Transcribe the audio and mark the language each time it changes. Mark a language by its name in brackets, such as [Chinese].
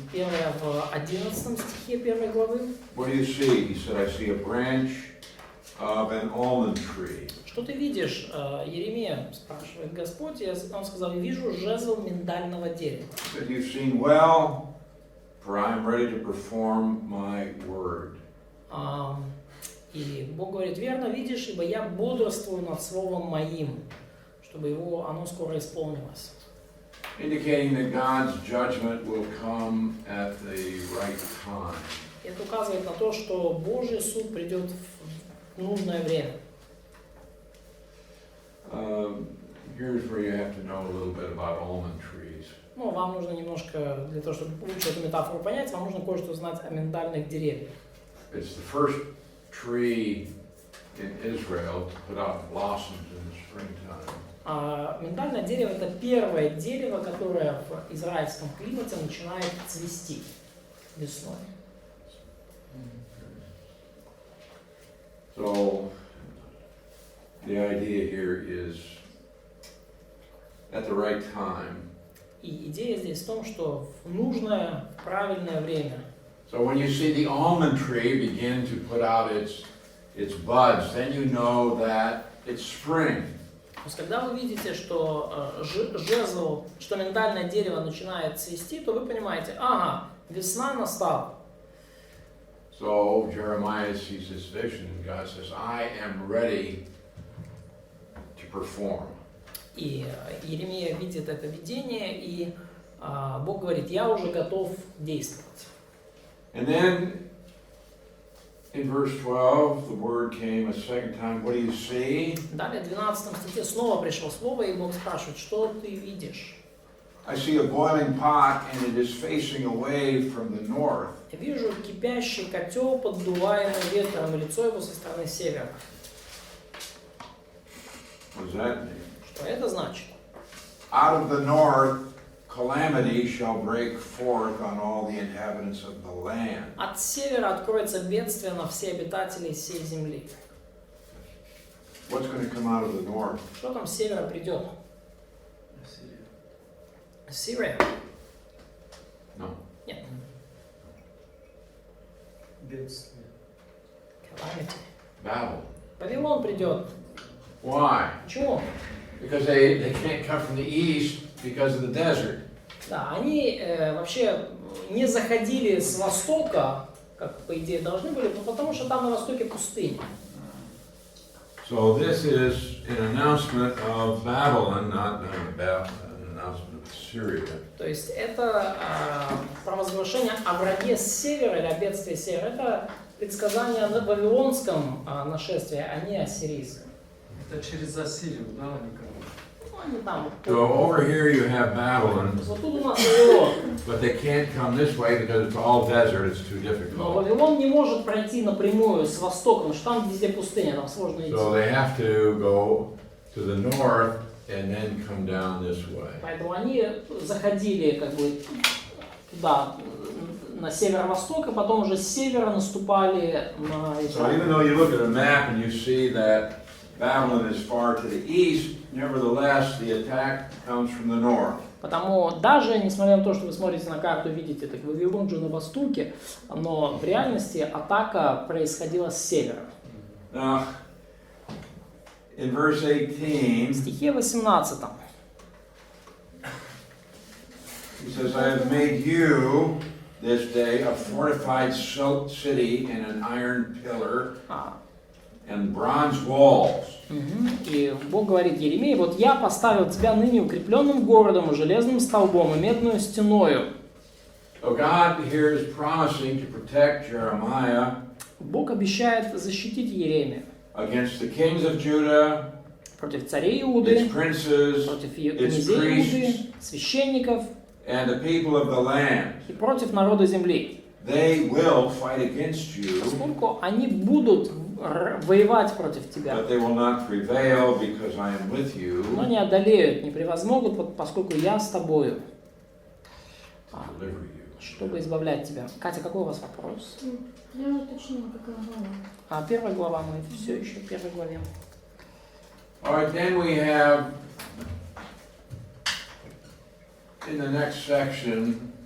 [Russian] Первое в 11 стихе первой главы. [English] what do you see? He said, I see a branch of an almond tree. [Russian] Что ты видишь, Иеремия, спрашивает Господь, и он сказал, вижу жезл миндального дерева. [English] He said, you've seen well, for I am ready to perform my word. [Russian] И Бог говорит, верно видишь, ибо я бодрствую над словом моим, чтобы оно скоро исполнилось. [English] Indicating that God's judgment will come at the right time. [Russian] Это указывает на то, что Божий суд придет в нужное время. [English] Here's where you have to know a little bit about almond trees. [Russian] Ну, вам нужно немножко, для того, чтобы лучше эту метафору понять, вам нужно кое-что знать о миндальных деревьях. [English] It's the first tree in Israel to put out blossoms in the springtime. [Russian] Миндальное дерево – это первое дерево, которое в израильском климате начинает цвести весной. [English] So, the idea here is at the right time. [Russian] И идея здесь в том, что в нужное, правильное время. [English] So when you see the almond tree begin to put out its buds, then you know that it's spring. [Russian] То есть, когда вы видите, что жезл, что миндальное дерево начинает цвести, то вы понимаете, ага, весна настала. [English] So Jeremiah sees this vision, and God says, I am ready to perform. [Russian] И Иеремия видит это видение, и Бог говорит, я уже готов действовать. [English] And then in verse 12, the word came a second time, what do you see? [Russian] Далее, в 12 стихе снова пришло слово, и Бог спрашивает, что ты видишь? [English] I see a boiling pot, and it is facing away from the north. [Russian] Я вижу кипящий котел, поддуваемый ветром, и лицо его со стороны севера. [English] What does that mean? [Russian] Что это значит? [English] Out of the north, calamity shall break forth on all the inhabitants of the land. [Russian] От севера откроется бедствие на все обитателей всей земли. [English] What's going to come out of the north? [Russian] Что там с севера придет? Сирия? [English] No. [Russian] Нет. Бедствие. [English] Calamity. Babel. [Russian] Вавилон придет. [English] Why? [Russian] Почему? [English] Because they can't come from the east because of the desert. [Russian] Да, они вообще не заходили с востока, как по идее должны были, потому что там на востоке пустыня. [English] So this is an announcement of Babylon, not an announcement of Syria. [Russian] То есть это провозглашение о враге с севера или о бедствии с севера. Это предсказание о вавилонском нашествии, а не о сирийском. Это через Ассирию, да, Николай? Ну, они там. [English] So over here you have Babylon, [Russian] Вот тут у нас Вавилон. [English] but they can't come this way because it's all desert, it's too [Russian] Но [English] difficult. [Russian] Вавилон не может пройти напрямую с востока, потому что там везде пустыня, там сложно идти. [English] So they have to go to the north and then come down this way. [Russian] Поэтому они заходили как бы туда, на северо-восток, и потом уже с севера наступали на [English] So even though you look at a map and you see that Babylon is far to the east, nevertheless the attack comes from the north. [Russian] Потому даже, несмотря на то, что вы смотрите на карту, видите, так Вавилон же на востоке, но в реальности атака происходила с севера. [English] Now, in verse [Russian] В [English] 18, [Russian] стихе 18. [English] he says, I have made you this day a fortified city and an iron pillar and bronze walls. [Russian] И Бог говорит Еремее, вот я поставил тебя ныне укрепленным городом, и железным столбом, и медную стеною. [English] So God here is promising to protect Jeremiah [Russian] Бог обещает защитить Еремию [English] against the kings of Judah, [Russian] против царей [English] its [Russian] Иуды, [English] princes, [Russian] против [English] its [Russian] князей [English] priests, [Russian] Иуды, священников [English] and the people of the land. [Russian] и против народа земли. [English] They will fight against you, [Russian] Поскольку они будут воевать против тебя, [English] but they will not prevail because I am with you. [Russian] но не одолеют, не превозмогут, поскольку я с тобою, [English] Deliver you. [Russian] чтобы избавлять тебя. Катя, какой у вас вопрос? Я уточнила, какая глава. Первая глава, мы все еще в первой главе. [English] All right, then we have in the next section,